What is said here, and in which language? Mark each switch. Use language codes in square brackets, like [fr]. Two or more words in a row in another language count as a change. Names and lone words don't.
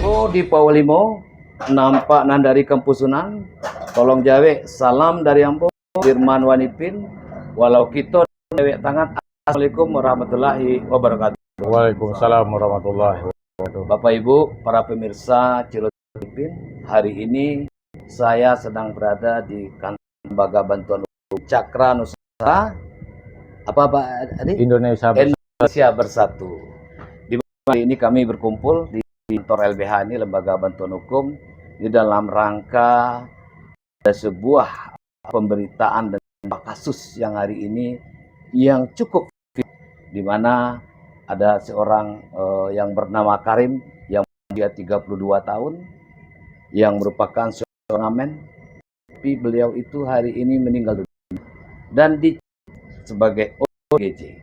[min] di Pawalimo, nampak nan dari Kempusunan, tolong jawe salam dari Ambo, Firman Wanipin, walau kita jawe tangan. [ar] السلام عليكم ورحمة الله وبركاته. وعليكم السلام ورحمة الله وبركاته. [id] Bapak Ibu, para pemirsa Cilacap Wanipin, hari ini saya sedang berada di kantor Lembaga Bantuan Hukum Cakra Nusantara. Apa Pak Adi? Indonesia Bersatu. Di hari ini kami berkumpul di kantor LBH ini, Lembaga Bantuan Hukum, di dalam rangka ada sebuah pemberitaan dan kasus yang hari ini yang cukup di mana ada seorang yang bernama Karim yang dia 32 tahun yang merupakan seorang pengamen, tapi beliau itu hari ini meninggal dunia dan sebagai ODGJ.